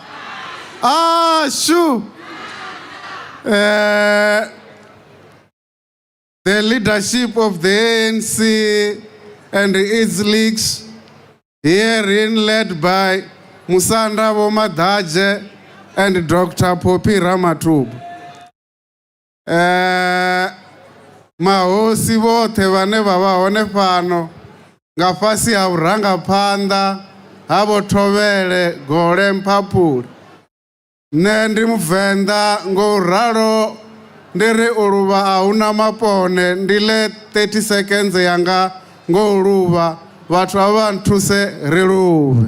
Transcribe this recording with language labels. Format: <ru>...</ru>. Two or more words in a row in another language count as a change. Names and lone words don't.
<ve>Ashu.</ve> <en>The leadership of the ANC and its leagues, herein led by Musanda Womadaje and Dr.</en> <ve>Popi Ramatub. Mahosi vote vane vavaone pano ngafasi ha urangaphanḓa ha Vho Thovele Gole Mphaphuli. Nṋe ndi Muvenḓa ngauralo ndi ri u luvha a huna mapone, ndi le 30 seconds yanga ngo luvha vhathu a vha nthuse ri luvhe.</ve>